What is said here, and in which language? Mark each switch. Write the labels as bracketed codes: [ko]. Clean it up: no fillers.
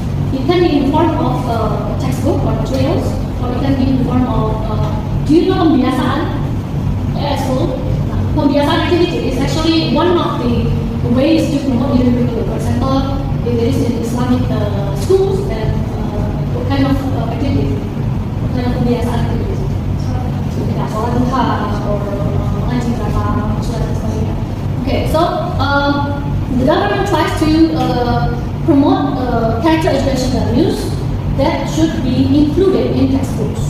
[en] It can be in the form of textbook or materials, or it can be in the form of do you know pembiasaan at school? Pembiasaan activity is actually one of the ways to promote Indian curriculum. For example, if there is in Islamic schools, then what kind of activity? What kind of pembiasaan activity? [id] Kita sholat duha or mengaji berapa surat dan sebagainya. [en] Okay, so the government tries to promote character education values that should be included in textbooks.